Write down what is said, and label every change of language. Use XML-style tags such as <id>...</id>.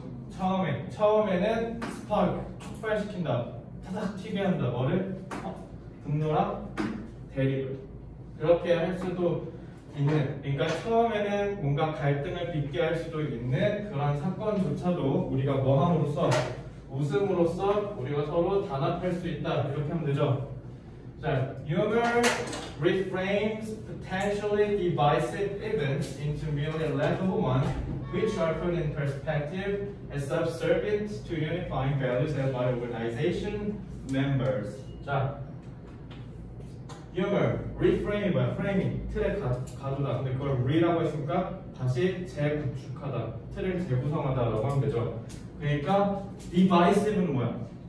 <ko>처음에는 spark, 촉발시킨다, 타닥 튀게 한다. 뭐를? 분노랑 대립을. 그렇게 할 수도 있는, 그러니까 처음에는 뭔가 갈등을 빚게 할 수도 있는 그런 사건조차도 우리가 뭐 함으로써? 웃음으로써 우리가 서로 단합할 수 있다. 이렇게 하면 되죠.</ko> <en>자, humor reframes potentially divisive events into merely laughable ones, which are put in perspective as subservient to unifying values held by organization members.</en> <ko>자, humor, reframe 뭐야? framing, 틀의 가두다. 근데 그걸 re라고 했으니까 다시 재구축하다, 틀을 재구성하다라고 하면 되죠. 그러니까 divisive는 뭐야?</ko>